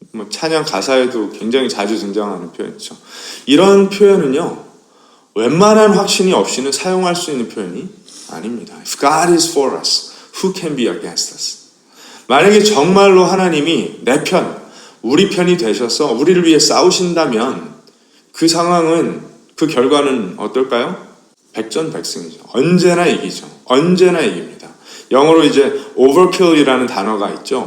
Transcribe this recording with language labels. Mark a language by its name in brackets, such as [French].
[Korean] 찬양 가사에도 굉장히 자주 등장하는 표현이죠. 이런 표현은요, 웬만한 확신이 없이는 사용할 수 있는 표현이 아닙니다. [English] If God is for us, who can be against us? [Korean] 만약에 정말로 하나님이 내 편, 우리 편이 되셔서 우리를 위해 싸우신다면 그 상황은, 그 결과는 어떨까요? 백전백승이죠. 언제나 이기죠. 언제나 이깁니다. 영어로 이제 overkill이라는 단어가 있죠.